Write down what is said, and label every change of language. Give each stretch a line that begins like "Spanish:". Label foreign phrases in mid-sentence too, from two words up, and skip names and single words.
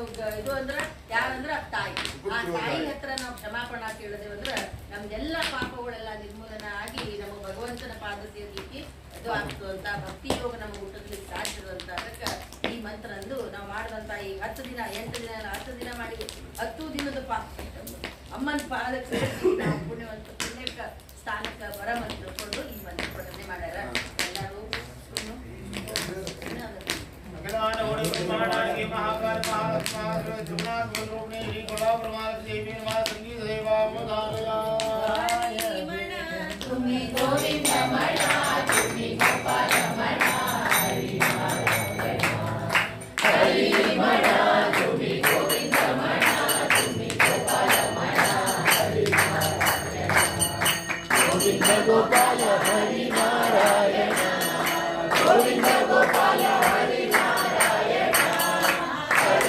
Kannada: ಇದು ಅಂದ್ರ ಯಾರಂದ್ರ ತಾಯಿ ಆ ತಾಯಿ ಹತ್ರ ನಾವು ಕ್ಷಮಾಪಣಾ ಕೇಳಿದೇವೆ ಅಂದ್ರ ನಮ್ದೆಲ್ಲ ಪಾಪಗಳೆಲ್ಲ ನಿರ್ಮೂಲನ ಆಗಿ ನಮ್ಮ ಭಗವಂತನ ಪಾದ ಸೇರ್ಲಿಕ್ಕೆ ಇದು ಆಗ್ತದಂತ ಭಕ್ತಿ ಯೋಗ ನಮಗೆ ಹುಟ್ಟಲಿಕ್ಕೆ ಸಾಧ್ಯದಂತ ಅದಕ್ಕೆ ಈ ಮಂತ್ರ ಅಂದು ನಾವು ಮಾಡಿದಂತ ಈ 10 ದಿನ 8 ದಿನ 10 ದಿನ ಮಾಡಿ 10 ದಿನದ ಅಮ್ಮನ ಪಾದಕ್ಕೆ ನಾವು ಪುಣ್ಯಕ್ಕೆ ಸ್ಥಾನಕ್ಕೆ ಬರಮಂತ ತಿಳ್ಕೊಂಡು ಈ ಮಂತ್ರ ಪಠನೆ ಮಾಡ್ಯಾರ ಎಲ್ಲರೂ
Sanskrit: अखिलांड कोटि ब्रह्मांड नायकी महाकाली महालक्ष्मी महासरस्वती प्रणनाथ स्वरूपिणी श्री कोल्हापुर महालक्ष्मी देवी नमः संगीत सेवां धारयामि
Marathi: तुम्ही गोविंद म्हणा तुम्ही गोपाल म्हणा हरी म्हणा तुम्ही गोविंद म्हणा तुम्ही गोपाल म्हणा गोविंद गोपाल हरी नारायण गोविंद गोपाल हरी नारायण हरी